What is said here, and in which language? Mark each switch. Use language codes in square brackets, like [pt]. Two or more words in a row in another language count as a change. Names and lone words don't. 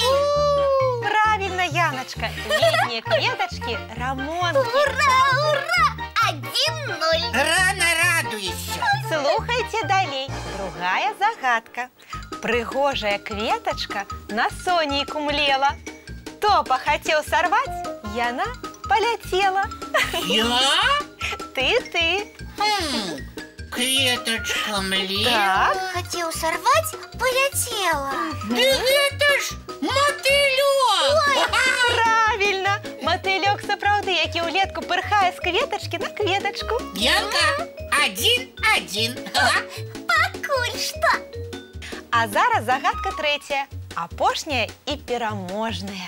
[ru] Правильно, Яночка. [be] Летние кветочки – рамонки. [ru] Ура! 1-0. Рано радуешься. [be] Слухайте далей. Другая загадка. Прыгожая кветочка на сонейку млела. [ru] Топа хотел сорвать, яна полетела. Я? Ты. [be] Кветочка млела. Так. [ru] Хотел сорвать, полетела. Да это ж мотылёк! Правильно. [be] Мотылёк сапраўды які улетку пырхае з кветачкі на кветачку. Янка, 1-1. Пакуль што. А зараз загадка трэцяя, апошняя і пераможная.